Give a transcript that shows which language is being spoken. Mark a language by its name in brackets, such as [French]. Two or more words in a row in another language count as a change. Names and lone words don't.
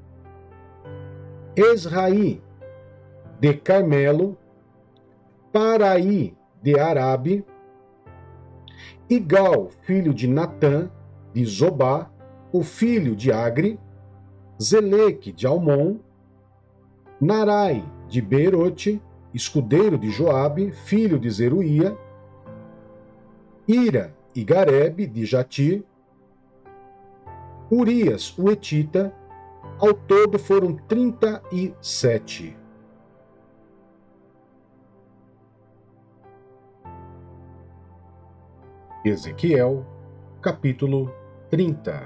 [Portuguese] Esraí, de Carmelo, Paraí, de Arabe, Igal, filho de Natã, de Zobá, o filho de Agre, Zeleque, de Almon, Narai, de Beerote, escudeiro de Joabe, filho de Zeruía, Ira e Garebe, de Jatir, Urias, o Etita, ao todo foram 37. Ezequiel, capítulo 30.